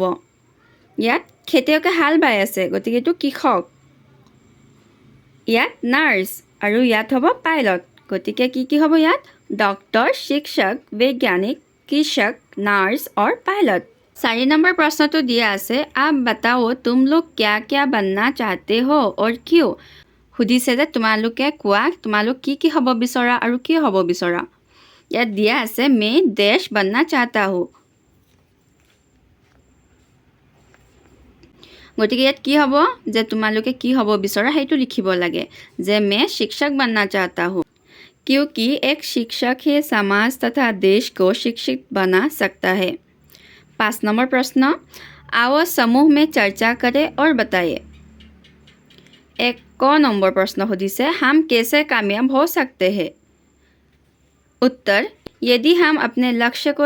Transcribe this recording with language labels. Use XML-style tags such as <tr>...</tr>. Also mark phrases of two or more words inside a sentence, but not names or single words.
<as>ইয়াত খেতিয়কে হাল বাই আছে, গতিকে এইটো কৃষক। ইয়াত নাৰ্ছ আৰু ইয়াত হ'ব পাইলট, গতিকে কি কি হ'ব ইয়াত ডক্টৰ, শিক্ষক, বৈজ্ঞানিক, কৃষক, নাৰ্ছ और পাইলট। 4 নম্বৰ প্ৰশ্নটো দিয়া আছে</as> <hi>আপ बताओ तुम लोग क्या क्या बनना चाहते हो और क्यों।</hi> <as>সুধিছে যে তোমালোকে কোৱা তোমালোক কি কি হ'ব বিচৰা আৰু কিয় হ'ব বিচৰা। ইয়াত দিয়া আছে</as> <hi>मैं देश बनना चाहता हूँ</hi> <as>গতিকে ইয়াত কি হ'ব যে তোমালোকে কি হ'ব বিচৰা সেইটো লিখিব লাগে যে</as> <hi>मैं शिक्षक बनना चाहता हूँ क्योंकि एक शिक्षक ही समाज तथा देश को शिक्षित बना सकता है 5 नंबर प्रश्न आओ समूह में चर्चा करें और बताइए 1 नंबर प्रश्न सुधिसे हम कैसे कामयाब हो सकते हैं उत्तर यदि हम अपने लक्ष्य को</hi>